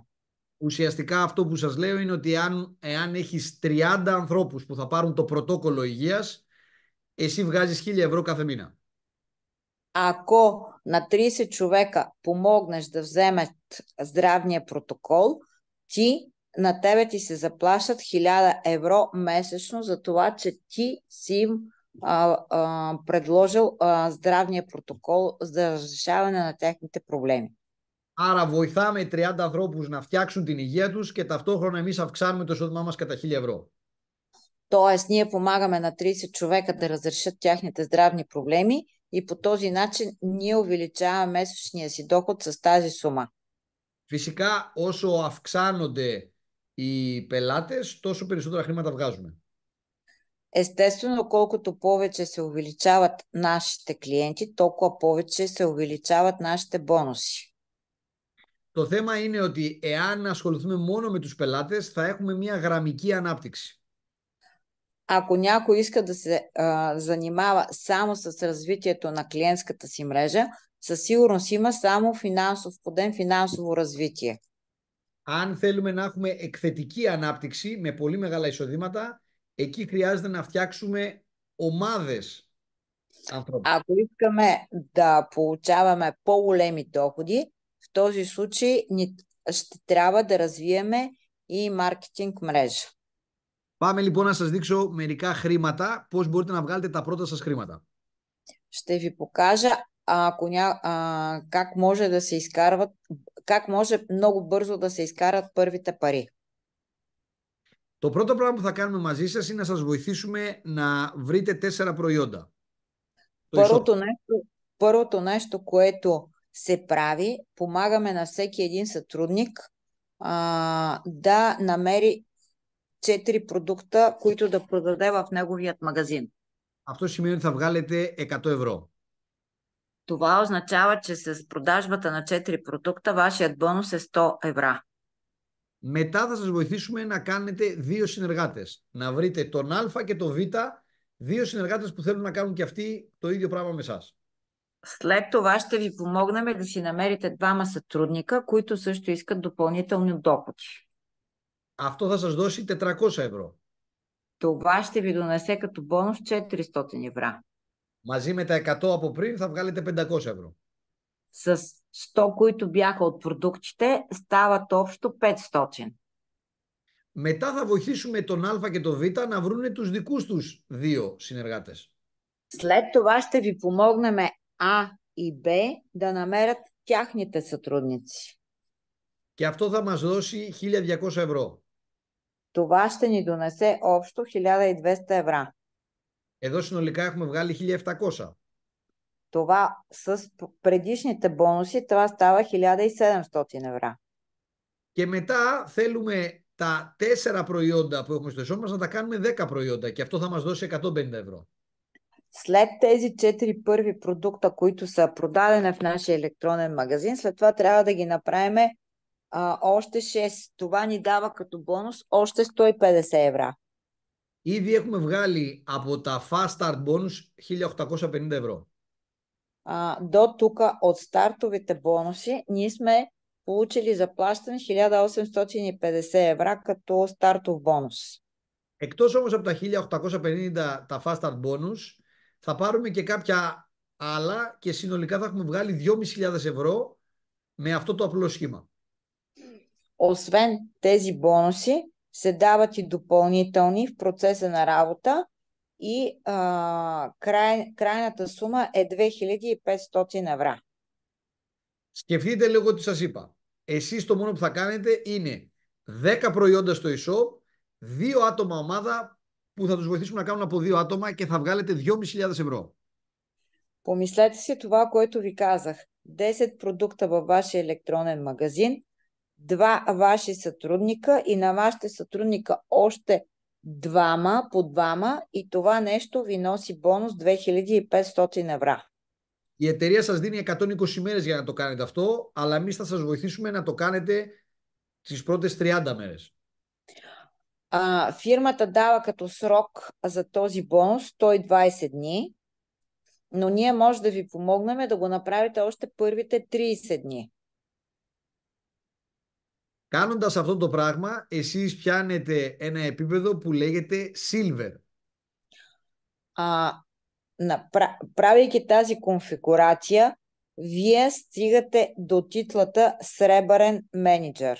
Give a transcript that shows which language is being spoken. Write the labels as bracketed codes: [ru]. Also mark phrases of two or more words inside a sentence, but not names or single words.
[el] Ουσιαστικά αυτό που σας λέω είναι ότι εάν έχεις 30 ανθρώπους που θα πάρουν το πρωτόκολλο υγείας, εσύ βγάζεις 1.000 € κάθε μήνα. [bg] Ако на 30 човека помогнеш да вземат здравния протокол, на тебе ти се заплащат 1000 € месечно за това, че ти си им предложил здравния протокол за разрешаване на техните проблеми. [el] Άρα βοηθάμε 30 ανθρώπους να φτιάξουν την υγεία τους και ταυτόχρονα εμείς αυξάνουμε το εισόδημά μας κατά 1.000 €. [bg] Тоест, ние помагаме на 30 човека да разрешат тяхните здравни проблеми и по този начин ние увеличаваме месечния си доход с тази сума. [el] Φυσικά, όσο αυξάνονται οι πελάτες, τόσο περισσότερα χρήματα βγάζουμε. [bg] Естествено, колкото повече се увеличават нашите клиенти, толкова повече се увеличават нашите бонуси. [el] Το θέμα είναι ότι εάν ασχοληθούμε μόνο με τους πελάτες, θα έχουμε μια γραμμική ανάπτυξη. [bg] Ако някой иска да се занимава само с развитието на клиентската си мрежа, със сигурност има само финансов подем, финансово развитие. [el] Αν θέλουμε να έχουμε εκθετική ανάπτυξη με πολύ μεγάλα εισοδήματα, εκεί χρειάζεται να φτιάξουμε ομάδες ανθρώπων. [bg] Ако искаме да получаваме по-големи доходи, в този случай ще трябва да развиеме и маркетинг мрежа. [el] Πάμε λοιπόν να σας δείξω μερικά χρήματα, πώς μπορείτε να βγάλετε τα πρώτα σας χρήματα. [bg] Ще ви покажа как може да се изкарват, как може много бързо да се изкарат първите пари. [el] Το πρώτο πράγμα που θα κάνουμε μαζί σας είναι να σας βοηθήσουμε να βρείτε 4 προϊόντα. [bg] Първото нещо, което се прави, помагаме на всеки един сътрудник да намери 4 продукта, които да продаде в неговият магазин. [el] Αυτό σημαίνει ότι θα βγάλετε 100 €. [bg] Това означава, че с продажбата на 4 продукта вашият бонус е 100 €. [el] Μετά θα σας βοηθήσουμε να κάνετε 2 συνεργάτες. Να βρείτε τον Α και τον Β, 2 συνεργάτες που θέλουν να κάνουν και αυτοί το ίδιο πράγμα με εσάς. [bg] След това ще ви помогнем да си намерите 2 сътрудника, които също искат допълнителни доходи. [el] Αυτό θα σας δώσει 400 €. [bg] Това ще ви донесе като бонус 400 €. [el] Μαζί με τα 100 από πριν θα βγάλετε 500 €. [bg] С 100, които бяха от продуктите, стават общо 500. [el] Μετά θα βοηθήσουμε τον Α και τον Β να βρουν τους δικούς τους 2 συνεργάτες. [bg] След това ще ви помогнем А и Б да намерят тяхните сътрудници. [el] Και αυτό θα μας δώσει 1.200 €. [bg] Това ще ни донесе общо 1200 €. [el] Εδώ συνολικά έχουμε βγάλει 1.700. [bg] Това с предишните бонуси, това става 1700 евро. [el] Και μετά θέλουμε τα 4 προϊόντα που έχουμε στο εσώμα μας να τα κάνουμε 10 προϊόντα και αυτό θα μας δώσει 150 ευρώ. [bg] След тези 4 първи продукта, които са продадени в нашия електронен магазин, след това трябва да ги направим още 6. Това ни дава като бонус още 150 евро. [el] Ήδη έχουμε βγάλει από τα [en] Fast Start Bonus [el] 1.850 ευρώ. [bg] До тук от стартовите бонуси ние сме получили заплащане 1850 евро като стартов бонус. [el] Εκτός όμως από τα 1.850 τα [en] Fast Start Bonus, [el] θα πάρουμε και κάποια άλλα και συνολικά θα έχουμε βγάλει 2.500 ευρώ με αυτό το απλό σχήμα. [bg] Освен тези бонуси, се дават и допълнителни в процеса на работа и крайната сума е 2500 евро. [el] Σκεφτείτε λίγο τι σας είπα. Εσείς το μόνο που θα κάνετε είναι 10 προϊόντα στο e-shop, 2 άτομα ομάδα που θα τους βοηθήσουμε να κάνουν από 2 άτομα και θα βγάλετε 2.500 ευρώ. [bg] Помислете си това, което ви казах. 10 продукта във вашия електронен магазин, 2 ваши сътрудника и на вашите сътрудника още 2 по 2 и това нещо ви носи бонус 2500 евро. [el] Η εταιρεία σας δίνει 120 ημέρες για να το κάνετε αυτό, αλλά εμείς θα σας βοηθήσουμε να το κάνετε τις πρώτες 30 μέρες. [bg] Фирмата дава като срок за този бонус 120 дни, но ние може да ви помогнем да го направите още първите 30 дни. [el] Κάνοντας αυτό το πράγμα, εσείς πιάνετε ένα επίπεδο που λέγεται Silver. [bg] Правейки тази конфигурация, вие стигате до титлата Сребърен менеджер.